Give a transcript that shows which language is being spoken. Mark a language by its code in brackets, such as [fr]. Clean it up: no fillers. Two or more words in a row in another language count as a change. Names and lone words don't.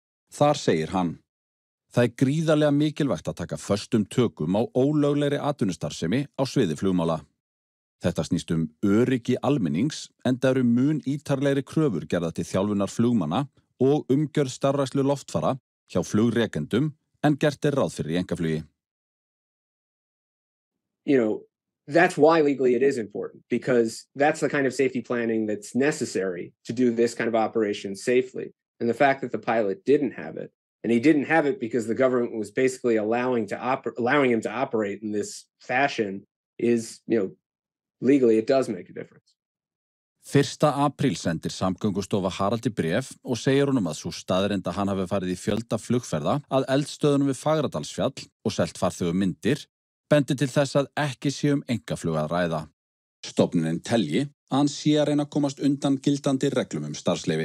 [is] Þar segir hann: Það gríðarlega mikilvægt að taka föstum tökum á ólöglegri atvinnustarfsemi á sviði flugmála. Þetta snýst öryggi almennings, enda eru mun ítarlegri kröfur gerðar til þjálfunar flugmanna og umgjörð starfrækslu loftfara hjá flugrekendum en gert ráð fyrir í einkaflugi. [en] You know, that's why legally it is important, because that's the kind of safety planning that's necessary to do this kind of operation safely. And the fact that the pilot didn't have it, and he didn't have it because the government was basically allowing him to operate in this fashion is, you know, legally it does make a difference. [is] 1. apríl sendir Samgöngustofa Haraldi bréf og segir honum að sú staðreynd að hann hafi farið í fjölda flugferða að eldstöðunum við Fagradalsfjall og selt farþegum myndir bendi til þess að ekki sé einkaflug að ræða. Stofnunin telji að hann sé að reyna að komast undan gildandi reglum starfsleyfi.